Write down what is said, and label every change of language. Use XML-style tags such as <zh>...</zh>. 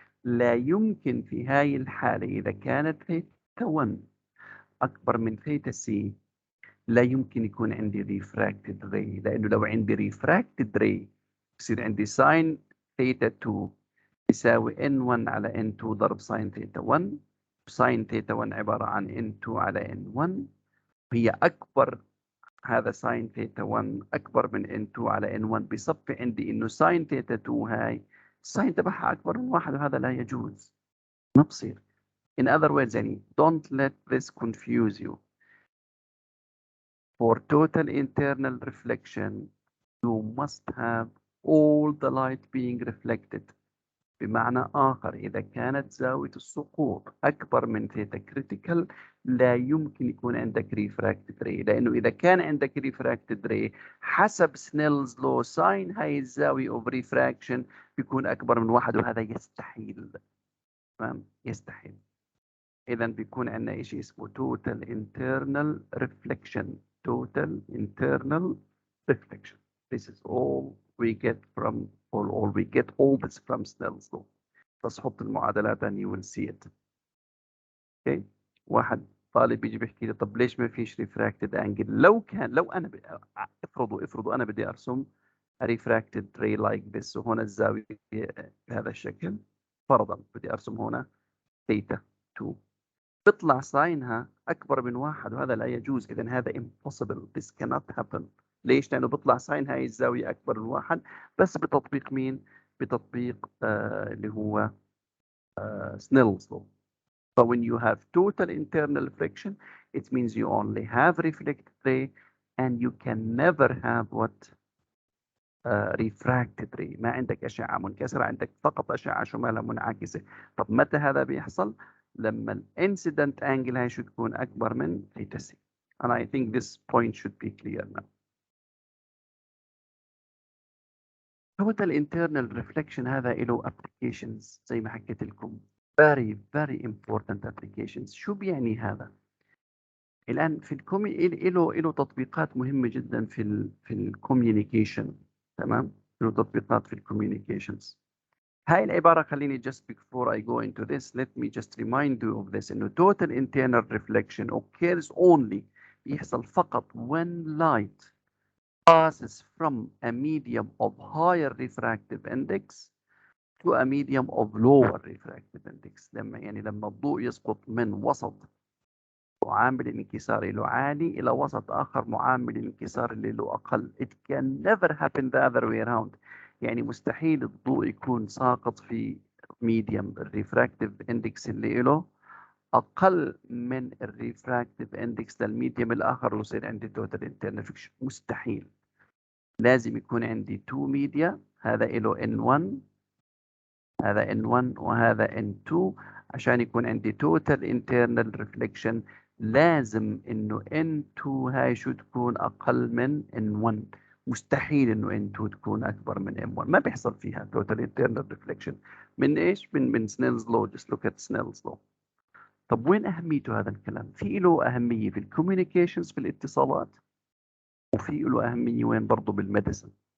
<ar>لا يمكن في هاي الحالة إذا كانت ثيتا 1 أكبر من ثيتا سي لا يمكن يكون عندي refracted ray، لأنه لو عندي refracted ray يصير عندي sin ثيتا 2 يساوي N1 على N2 ضرب sin ثيتا 1. sin ثيتا 1 عبارة عن N2 على N1، هي أكبر، هذا sin ثيتا 1 أكبر من N2 على N1، بصفي عندي إنه sin ثيتا 2 هاي الساين تبعها أكبر من 1، وهذا لا يجوز، ما بصير.</ar> <en>In other words</en> <ar>يعني</ar> <en>don't let this confuse you. For total internal reflection you must have all the light being reflected.</en> <ar>بمعنى آخر إذا كانت زاوية السقوط أكبر من ثيتا كريتيكال لا يمكن يكون عندك ريفراكتد ري، لأنه إذا كان عندك ريفراكتد ري حسب سنيلز لو ساين هاي الزاوية أوف ريفراكشن بيكون أكبر من 1، وهذا يستحيل. تمام، يستحيل. إذا بيكون عندنا شيء اسمه total internal reflection.</ar> <en>total internal reflection. This is all we get from, or we get all this from Snell's law.</en> <ar>بس حط المعادلات</ar> <en>and you will see it. okay.</en> <ar>واحد طالب بيجي بيحكي لي طب ليش ما فيش refracted angle؟ لو أنا افرضوا أنا بدي أرسم</ar> <en>a refracted ray like this،</en> <ar>وهنا الزاوية بهذا الشكل، فرضا بدي أرسم هنا ثيتا 2، بيطلع ساينها أكبر من 1، وهذا لا يجوز. إذا هذا impossible.</ar> <en>This cannot happen.</en> <ar>ليش؟ لأنه بيطلع ساين هاي الزاوية أكبر من 1 بس بتطبيق مين؟ بتطبيق اللي هو Snell's law.</ar> <en>So when you have total internal reflection it means you only have reflected ray and you can never have what? refracted ray.</en> <ar>ما عندك أشعة منكسرة، عندك فقط أشعة شمالها منعكسة. طب متى هذا بيحصل؟ لما الانسيدنت انجل هاي شو تكون أكبر من ثيتا سي.</ar> <en>and I think this point should be clear now. total internal reflection</en> <ar>هذا له</ar> <en>applications</en> <ar>زي ما حكيت لكم</ar> <en>very very important applications.</en> <ar>شو بيعني هذا؟ الآن في له تطبيقات مهمة جدا في الكوميونيكيشن. تمام؟ له تطبيقات في الكوميونيكيشنز. هاي العبارة خليني</ar> <en>just before I go into this let me just remind you of this إنه total internal reflection occurs only</en> <ar>يحصل فقط</ar> <en>when light passes from a medium of higher refractive index to a medium of lower refractive index.</en> <ar>لما الضوء يسقط من وسط معامل الانكسار له عالي إلى وسط آخر معامل الانكسار اللي له أقل.</ar> <en>It can never happen the other way around.</en> <ar>يعني مستحيل الضوء يكون ساقط في medium الريفراكتيف اندكس اللي له أقل من الريفراكتيف اندكس للميديم الآخر ويصير عندي توتال انترنال ريفلكشن. مستحيل. لازم يكون عندي 2 ميديا، هذا له N1 هذا N1 وهذا N2 عشان يكون عندي total internal reflection. لازم انه N2 هاي شو تكون اقل من N1. مستحيل انه N2 تكون اكبر من M1. ما بيحصل فيها total internal reflection. من ايش؟ من Snell's law.</ar> <en>Just look at Snell's law.</en> <ar>طب وين اهميته هذا الكلام؟ في له اهمية في الكوميونيكيشنز في الاتصالات، وفي له اهمية وين برضه بالميديسن.</ar>